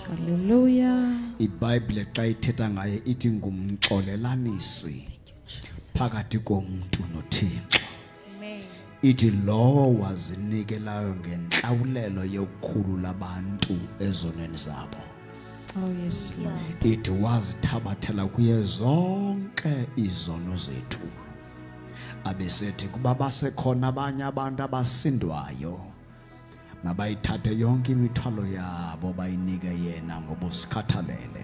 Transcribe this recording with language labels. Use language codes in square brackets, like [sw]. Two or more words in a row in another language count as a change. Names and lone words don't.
[xh] Hallelujah. iBhayibhile xa ithetha ngaye ithi ngumxolelanisi phakathi komuntu noThixo. Ithi lowo wazinikelayo ngenhlawulelo yokukhulu labantu ezonweni zabo. [en] Oh yes Lord. [xh] Ithi wazithabathela kuye zonke izono zethu. Abesethi kuba basekhona abanye abantu abasindwayo mabayithathe yonke imithwalo yabo bayinike yena ngoba usikhathalele.